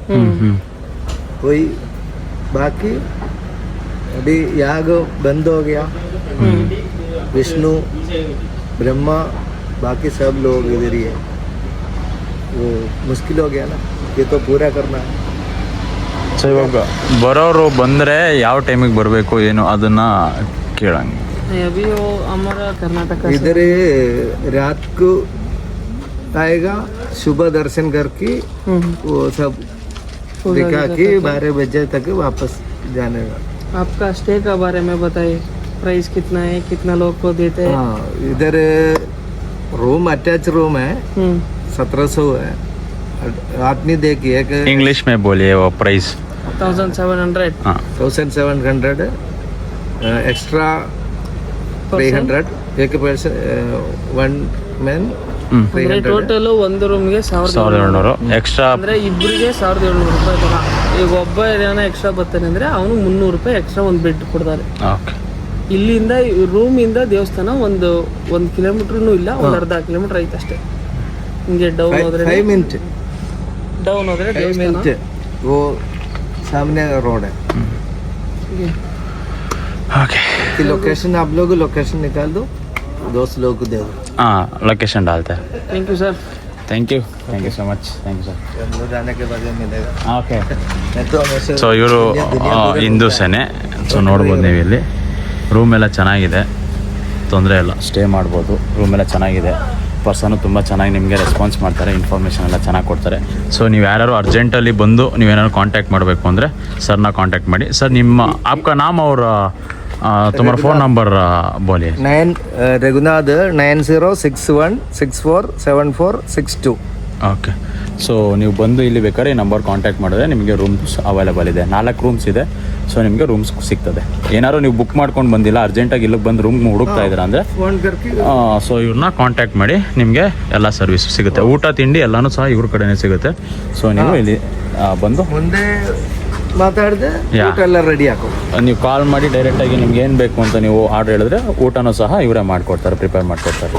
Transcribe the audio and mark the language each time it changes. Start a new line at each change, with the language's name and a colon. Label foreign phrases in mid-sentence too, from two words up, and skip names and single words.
Hindi: वही बाकी अभी याग बंद हो गया, विष्णु ब्रह्मा बाकी सब लोग इधर ही है। वो मुश्किल हो गया ना, ये तो पूरा करना है।
Kannada: ಸೊ ಇವಾಗ ಬರೋರು ಬಂದರೆ ಯಾವ ಟೈಮಿಗೆ ಬರಬೇಕು ಏನು ಅದನ್ನು ಕೇಳಂಗೆ.
Hindi: अभी वो हमारा कर्नाटक इधर रात को आएगा, सुबह दर्शन करके वो सब दिखा के 12 बजे तक वापस जाने का। आपका स्टे का बारे में बताइए, प्राइस कितना है, कितना लोग को देते हैं? हाँ, इधर
English: room attach room
Hindi: है, 1700 है। आदमी देखिए कि इंग्लिश में बोलिए वो प्राइस। 1700 हाँ 1700 एक्स्ट्रा 300 एक पर्सन 1 मैन
Kannada: ಅಂದ್ರೆ ಟೋಟಲ್ ಒಂದು ರೂಮ್ಗೆ 1700 ಎಕ್ಸ್ಟ್ರಾ. ಅಂದ್ರೆ ಇಬ್ಬರಿಗೆ 1700 ರೂಪಾಯಿ ತರ. ಈಗ ಒಬ್ಬ ಏನೋ ಎಕ್ಸ್ಟ್ರಾ ಬರ್ತಾನೆ ಅಂದ್ರೆ ಅವನು 300 ರೂಪಾಯಿ ಎಕ್ಸ್ಟ್ರಾ ಒಂದು ಬೆಡ್ ಕೊಡ್ತಾರೆ. ಓಕೆ. ಇಲ್ಲಿಂದ ರೂಮಿಂದ ದೇವಸ್ಥಾನ ಒಂದು ಕಿಲೋಮೀಟರ್ನು ಇಲ್ಲ, ಒಂದು ಅರ್ಧ ಕಿಲೋಮೀಟರ್ ಐತೆ ಅಷ್ಟೇ. ಹಿಂಗೆ ಡೌನ್ ಹೋದ್ರೆ 5 ಮಿನಿಟ್ ದೇವಸ್ಥಾನ
Hindi: वो सामने रोड है। ओके कि लोकेशन आप लोग लोकेशन निकाल दो, दोस्त लोग को दे दो। हाँ लोकेशन डालते हैं.
English: thank you sir. thank you so much. thank you sir.
Hindi: हम लोग जाने के बाद मिलेगा। ಓಕೆ. नहीं तो हमेशा
Kannada: ಸೊ ಇವರು ಹಿಂದೂಸೇನೆ. ಸೊ ನೋಡ್ಬೋದು ನೀವು ಇಲ್ಲಿ ರೂಮ್ ಎಲ್ಲ ಚೆನ್ನಾಗಿದೆ, ತೊಂದರೆ ಇಲ್ಲ, ಸ್ಟೇ ಮಾಡ್ಬೋದು. ರೂಮ್ ಎಲ್ಲ ಚೆನ್ನಾಗಿದೆ, ಪರ್ಸನು ತುಂಬ ಚೆನ್ನಾಗಿ ನಿಮಗೆ ರೆಸ್ಪಾನ್ಸ್ ಮಾಡ್ತಾರೆ, ಇನ್ಫಾರ್ಮೇಷನ್ ಎಲ್ಲ ಚೆನ್ನಾಗಿ ಕೊಡ್ತಾರೆ. ಸೊ ನೀವು ಯಾರು ಅರ್ಜೆಂಟಲ್ಲಿ ಬಂದು ನೀವೇನಾದ್ರು ಕಾಂಟ್ಯಾಕ್ಟ್ ಮಾಡಬೇಕು ಅಂದರೆ ಸರ್ನ ಕಾಂಟ್ಯಾಕ್ಟ್ ಮಾಡಿ. ಸರ್ ನಿಮ್ಮ
Hindi: आपका नाम और तुम्हारा फ़ोन नंबर बोलिए. 9 रघुनाथ 9061647462.
Kannada: ಓಕೆ. ಸೊ ನೀವು ಬಂದು ಇಲ್ಲಿ ಬೇಕಾದ್ರೆ ಈ ನಂಬರ್ ಕಾಂಟ್ಯಾಕ್ಟ್ ಮಾಡಿದ್ರೆ ನಿಮಗೆ
English: rooms available
Kannada: ಇದೆ. 4 ರೂಮ್ಸ್ ಇದೆ. ಸೊ ನಿಮಗೆ ರೂಮ್ಸ್ ಸಿಗ್ತದೆ. ಏನಾದ್ರು ನೀವು ಬುಕ್ ಮಾಡ್ಕೊಂಡು ಬಂದಿಲ್ಲ, ಅರ್ಜೆಂಟಾಗಿ ಇಲ್ಲಿಗೆ ಬಂದು ರೂಮ್ ಹುಡುಕ್ತಾ ಇದ್ದೀರಾ ಅಂದರೆ
Hindi: फोन करके
Kannada: ಸೊ ಇವ್ರನ್ನ ಕಾಂಟ್ಯಾಕ್ಟ್ ಮಾಡಿ, ನಿಮಗೆ ಎಲ್ಲ ಸರ್ವಿಸ್ ಸಿಗುತ್ತೆ. ಊಟ ತಿಂಡಿ ಎಲ್ಲನೂ ಸಹ ಇವ್ರ ಕಡೆನೇ ಸಿಗುತ್ತೆ. ಸೊ ನೀವು ಇಲ್ಲಿ ಬಂದು ಮುಂದೆ ಮಾತಾಡಿದೆ ಯಾ. ಊಟ ಎಲ್ಲ ರೆಡಿ ಹಾಕೋ. ನೀವು ಕಾಲ್ ಮಾಡಿ ಡೈರೆಕ್ಟಾಗಿ ನಿಮ್ಗೆ ಏನು ಬೇಕು ಅಂತ ನೀವು ಆರ್ಡರ್ ಹೇಳಿದ್ರೆ ಊಟನೂ ಸಹ ಇವರೇ ಮಾಡಿಕೊಡ್ತಾರೆ, ಪ್ರಿಪೇರ್ ಮಾಡಿಕೊಡ್ತಾರೆ.